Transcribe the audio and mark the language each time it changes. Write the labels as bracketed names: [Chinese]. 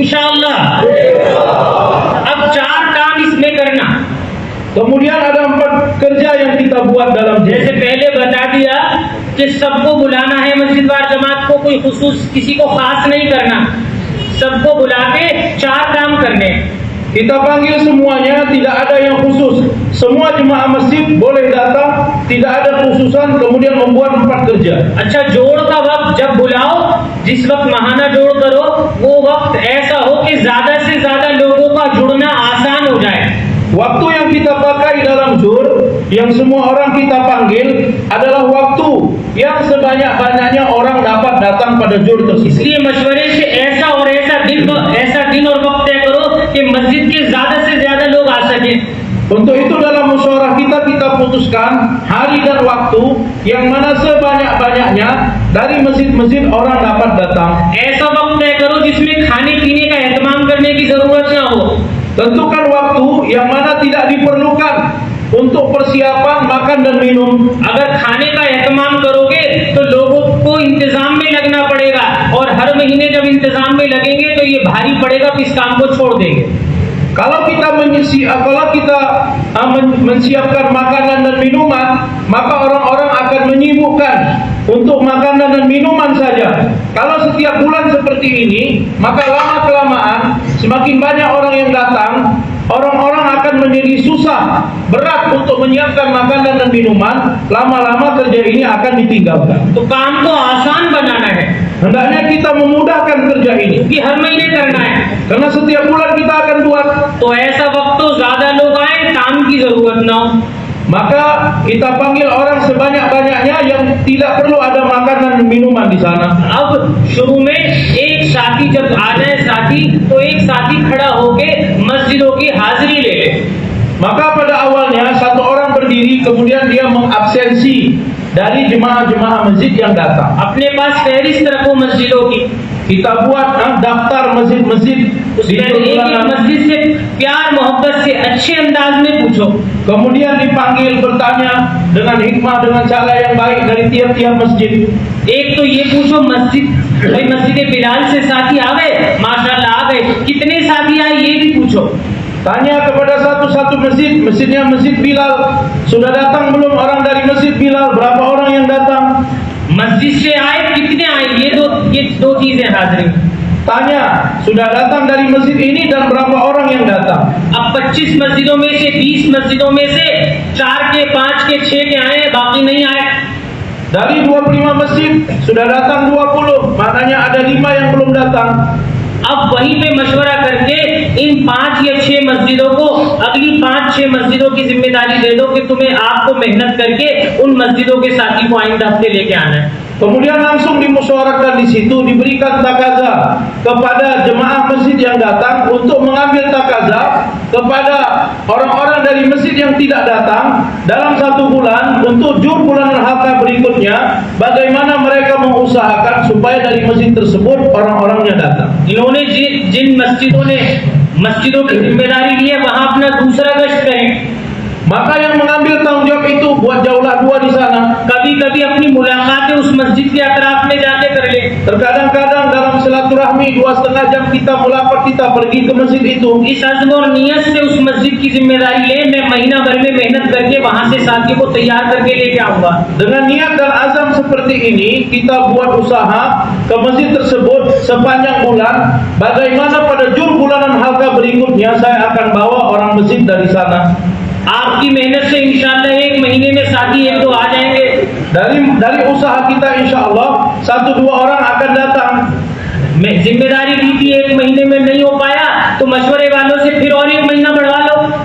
[Hindi] इंशाअल्लाह। अब 4 काम इसमें करना। [Indonesian] Kemudian ada 4 kerja yang kita buat dalam [Hindi] जैसे पहले बता दिया कि सबको बुलाना है मस्जिद वार जमात को, कोई खुसूस किसी को खास नहीं करना, सबको बुला के 4 काम करने। [Indonesian] Kita panggil semuanya, tidak ada yang khusus. Semua jemaah masjid boleh datang, tidak ada khususan, kemudian membuat 4 kerja. [Hindi] अच्छा, जोड़ का वक्त जब बुलाओ, जिस वक्त महाना जोड़ करो, वो वक्त ऐसा हो कि ज्यादा से ज्यादा लोगों का जुड़ना आसान हो जाए। [Indonesian] Waktu yang kita pakai dalam jur, yang semua orang kita panggil, adalah waktu yang sebanyak-banyaknya orang dapat datang pada jur tersebut. [Hindi] इसलिए मशवरे से ऐसा दिन और वक्त तय करो कि मस्जिद के ज्यादा से ज्यादा लोग आ सकें। [Indonesian] Untuk itu dalam musyawarah kita putuskan hari dan waktu yang mana sebanyak-banyaknya dari masjid-masjid orang dapat datang. [Hindi] ऐसा वक्त तय करो जिसमें खाने पीने का एहतमाम करने की जरूरत ना हो। [Indonesian] Tentukan waktu yang mana tidak diperlukan untuk persiapan makan dan minum. [Hindi] अगर खाने का एहतमाम करोगे तो लोगों को इंतजाम में लगना पड़ेगा, और हर महीने जब इंतजाम में लगेंगे तो ये भारी पड़ेगा, तो इस काम को छोड़ देंगे। [Indonesian] Kalau kita mensiapkan makanan dan minuman, maka orang-orang akan menyibukkan untuk makanan dan minuman saja. Kalau setiap bulan seperti ini, maka lama-kelamaan semakin banyak orang yang datang, orang-orang akan menjadi susah, berat untuk menyiapkan makanan dan minuman. Lama-lama kerja ini akan ditinggalkan. [Hindi] तो काम को आसान बनाना है, [Indonesian] Hendaknya kita memudahkan kerja ini, [Hindi] कि हर महीने करना है। [Indonesian] karena setiap bulan kita akan buat. [Hindi] तो ऐसा वक्त तो ज्यादा लोग आए, काम की जरूरत ना हो। [Indonesian] Maka kita panggil orang sebanyak-banyaknya yang tidak perlu ada makanan dan minuman di sana. [Hindi] अब शुरू में एक साथी जब आ जाए साथी, तो एक साथी खड़ा होके मस्जिदों की हाजिरी ले ले। [Indonesian] Maka pada awalnya satu orang berdiri, kemudian dia mengabsensi dari jemaah-jemaah masjid yang datang. [Hindi] अपने पास फहरिस्त रखो मस्जिदों की। [Indonesian] Kita buat daftar masjid-masjid di [Hindi] उसमें एक [Indonesian] bulanan. [Hindi] मस्जिद से प्यार मोहब्बत से अच्छे अंदाज में पूछो। [Indonesian] Kemudian dipanggil bertanya dengan hikmah, dengan cara yang baik dari tiap-tiap masjid. [Hindi] एक तो ये पूछो मस्जिद, भाई मस्जिद बिलाल से साथी आ गए, माशाल्लाह आ गए, कितने साथी आए ये भी पूछो। [Indonesian] Tanya kepada satu-satu masjid, masjidnya Masjid Bilal, sudah datang belum orang dari Masjid Bilal, berapa orang yang datang? [Hindi] मस्जिद से आए, कितने आए, ये दो चीजें हाजिरी। [Indonesian] Tanya, sudah datang dari masjid ini dan berapa orang yang datang? [Hindi] अब 25 मस्जिदों में से 20 मस्जिदों में से 4 के 5 के 6 के आए, बाकी नहीं आए। [Indonesian] Dari 25 masjid sudah datang 20, maknanya ada 5 yang belum datang. [Hindi] अब वहीं पे मशवरा करके इन 5 या 6 मस्जिदों को अगली 5-6 मस्जिदों की जिम्मेदारी दे दो कि तुम्हें आपको मेहनत करके उन मस्जिदों के साथी को आइंदा हफ्ते लेके आना है। [Indonesian] Kemudian langsung dimusyawarahkan di situ, diberikan takaza pula kepada jemaah masjid yang datang untuk mengambil takazah kepada orang-orang dari masjid yang tidak datang dalam 1 bulan untuk jur bulanan halqa berikutnya, bagaimana mereka mengusahakan supaya dari masjid tersebut orang-orangnya datang. [Hindi] इन्होंने जिन मस्जिदों ने मस्जिदों की जिम्मेदारी ली है वहां अपना दूसरा गश्त करें। [Indonesian] Maka yang mengambil tanggung jawab itu buat jaulah 2 di sana. [Hindi] कभी-कभी अपनी मुलाकातें उस मस्जिद के अतराफ में जाके कर ले। [Indonesian] Terkadang-kadang dalam silaturahmi 2,5 jam kita mulakat, kita pergi ke masjid itu. [Hindi] इस अज़्म और नियत से उस मस्जिद की जिम्मेदारी ले, मैं महीना भर में मेहनत करके वहां से साथी को तैयार करके लेके आऊंगा। [Indonesian] Dengan niat dan azam seperti ini, kita buat usaha ke masjid tersebut sepanjang bulan. Bagaimana pada jur bulanan halqa berikutnya saya akan bawa orang masjid dari sana. [Hindi] आपकी मेहनत से इंशाअल्लाह 1 महीने में साथी 1-2 आ जाएंगे। [Indonesian] Dari usaha kita insyaallah 1-2 orang akan datang. [Hindi] मैं जिम्मेदारी दी थी 1 महीने में नहीं हो पाया तो मशवरे वालों से फिर और 1 महीना बढ़वा लो।